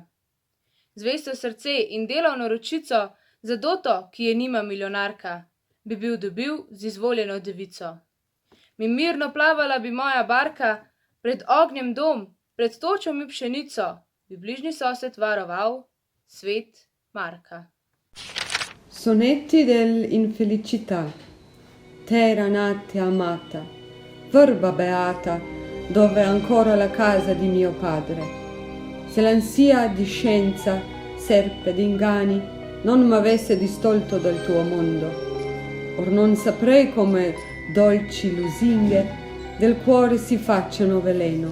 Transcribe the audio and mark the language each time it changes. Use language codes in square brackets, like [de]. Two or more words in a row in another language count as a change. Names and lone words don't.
[sl] Zvesto srce in delovno ročico, za doto, ki je nima milijonarka, bi bil dobil z izvoljeno devico. Mi mirno plavala bi moja barka, pred ognjem dom, pred točo mi pšenico, bi bližnji sosed varoval, svet Marka. [it] Sonetti dell'infelicità, terra nata amata, verba beata, dove è ancora la casa di mio padre. Se l'ansia di scienza, serpe d'inganni, non m'avesse distolto dal tuo mondo, or non saprei come dolci lusinghe del cuore si facciano veleno.